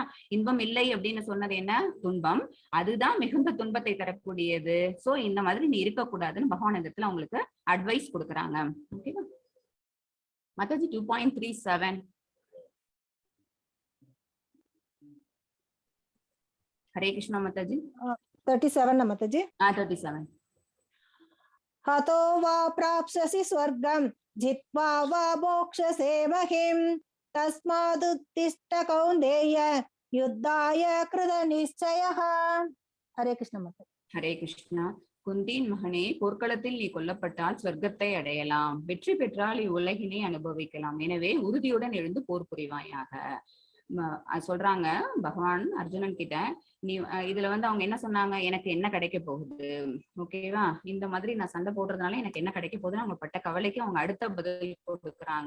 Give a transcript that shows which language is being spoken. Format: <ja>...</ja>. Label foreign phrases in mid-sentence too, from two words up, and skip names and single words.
<ta>இன்பம் இல்லை அப்படின்னு சொன்னது என்ன, துன்பம். அதுதான் மிகுந்த துன்பத்தை தரக்கூடியது. சோ இந்த மாதிரி நீ இருக்கக்கூடாதுன்னு பகவான் இந்த இடத்துல உங்களுக்கு அட்வைஸ் கொடுக்குறாங்க. ஓகேவா? மத்தாஜி 2.37. ஹரே கிருஷ்ணா மத்தாஜி. 37 माताजी. 37.</ta> <sa>हतो वा प्राप्स्यसि स्वर्गं जित्वा वा मोक्षसे महिं तस्मादुत्तिष्ठ कौन्तेय युद्धाय कृतनिश्चयः. हरे कृष्ण माताजी.</sa> <ta>ஹரே கிருஷ்ணா. குந்தியின் மகனே, போர்க்களத்தில் நீ கொல்லப்பட்டால் சொர்க்கத்தை அடையலாம், வெற்றி பெற்றால் இவ்வுலகினை அனுபவிக்கலாம். எனவே உறுதியுடன் எழுந்து போர் புரிவாயாக. சொல்றாங்க பகவான் அர்ஜுனன் கிட்ட. நீ இதுல வந்து அவங்க என்ன சொன்னாங்க, எனக்கு என்ன கிடைக்க போகுது, ஓகேவா, இந்த மாதிரி நான் சண்டை போடுறதுனால எனக்கு என்ன கிடைக்க போகுதுன்னு அவங்க பட்ட கவலைக்கு அவங்க அடுத்த பதில் கொடுக்குறாங்க.</ta>